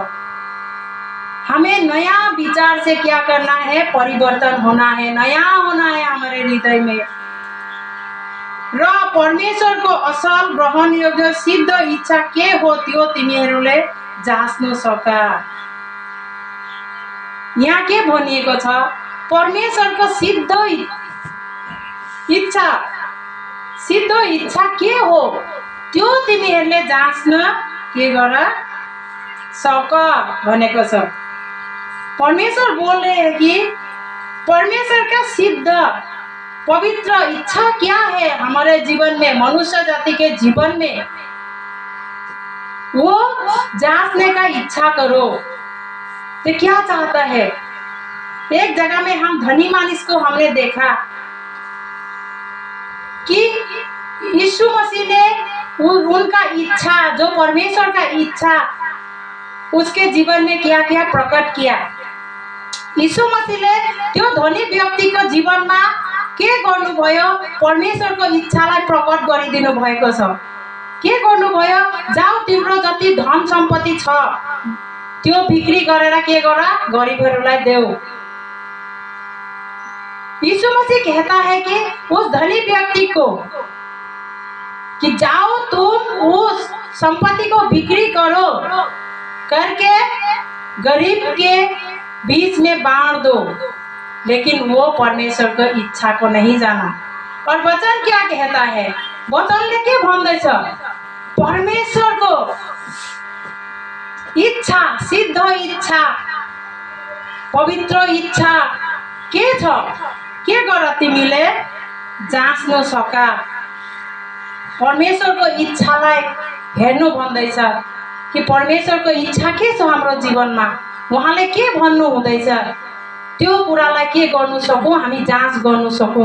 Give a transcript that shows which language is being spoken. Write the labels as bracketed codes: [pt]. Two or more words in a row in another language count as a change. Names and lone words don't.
[hi] हमें नया विचार से क्या करना है? परिवर्तन होना है, नया होना है हमारे हृदय में। [ne] र परमेश्वर को असल ग्रहण योग्य सिद्ध इच्छा के हो त्यो तिमीहरूले जाँच्नु सका। यहाँ के भनिएको छ? परमेश्वर को सिद्ध इच्छा के हो त्यो तिमीहरूले जाँच्न के गर सक भनेको छ। [hi] परमेश्वर बोल रहे हैं कि परमेश्वर का सिद्ध पवित्र इच्छा क्या है हमारे जीवन में, मनुष्य जाति के जीवन में, वो जांचने का इच्छा करो। तो क्या चाहता है? एक जगह में हम [ne] धनी मानिस [hi] को हमने देखा कि यीशु मसीह ने उनका इच्छा, जो परमेश्वर का इच्छा उसके जीवन में क्या क्या प्रकट किया। [ne] यीशु मसीहले त्यो धनी व्यक्तिको जीवनमा के गर्नुभयो? परमेश्वरको इच्छालाई प्रकट गरिदिनु भएको छ। के गर्नुभयो? जाऊ तिम्रो जति धन सम्पत्ति छ त्यो बिक्री गरेर के गर? गरिबहरूलाई देऊ। [hi] यीशु मसीह कहता है कि उस धनी व्यक्ति को कि जाओ तुम उस संपत्ति को बिक्री करो, करके गरीब के बीच में बांट दो। लेकिन वो परमेश्वर को इच्छा को नहीं जाना। और वचन क्या कहता है? [ne] वचनले के भन्दैछ? परमेश्वर को इच्छा, सिद्ध इच्छा, पवित्र इच्छा के छ? के गर तिमीले जाँच्न सका। परमेश्वर को इच्छालाई हेर्नु भन्दैछ कि परमेश्वर को इच्छा के छ हाम्रो जीवनमा, उहाँले के भन्नु हुँदैछ त्यो कुरालाई के गर्नु सकौं, हामी जाँच गर्नु सकौं।